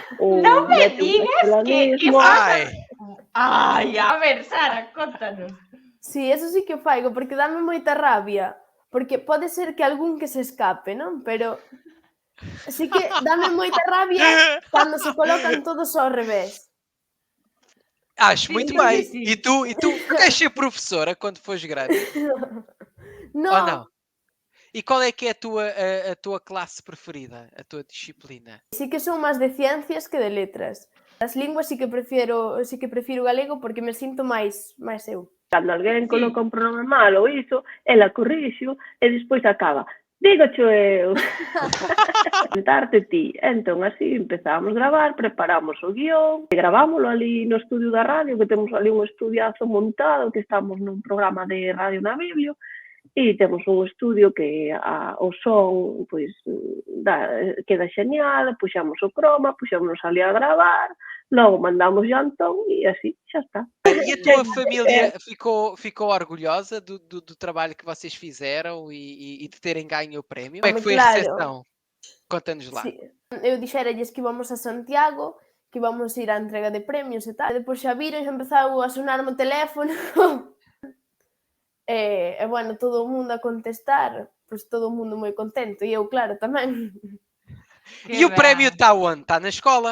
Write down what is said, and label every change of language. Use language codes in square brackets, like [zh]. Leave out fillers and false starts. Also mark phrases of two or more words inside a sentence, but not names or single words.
[gl] non me digas que Ai, a ver, Sara, contanos. Sí, eso sí que o faigo, porque dame moita rabia. Porque pode ser que algún que se escape, non? Pero así que dame moita rabia cando se colocan todos ao revés. [pt] Acho muito bem. E tu queres ser professora quando fores grande? [gl] Non. [pt] Ou não? E qual é que é a tua classe preferida, a tua disciplina? [gl] Sí que son máis de ciencias que de letras. As linguas sí que prefiro galego porque me sinto máis eu. Cando alguén coloca un pronome mal ou iso, ela corrixo e despois acaba. Dígocho eu. Sentarte ti. Entón, así empezamos a gravar, preparamos o guión, gravámoslo ali no estudio da radio, que temos ali un estudiazo montado, que estamos nun programa de Radio na Biblio, e temos un estudio que o son pois queda xeñal, puxamos o croma, puxámonos ali a gravar, logo mandamos o Antón e así, xa está. [pt] E a tua família ficou orgulhosa do trabalho que vocês fizeram e de terem ganho o prémio? Como é que foi a recepção? Conta-nos lá. [gl] Sí. Eu dixeralles que íbamos a Santiago, que íbamos a ir á entrega de premios e tal. E depois xa viron, xa empezou a sonar o teléfono. E, bueno, todo o mundo a contestar, pois todo o mundo moi contento. E eu, claro, tamén. [pt] E o prémio está onde? Está na escola?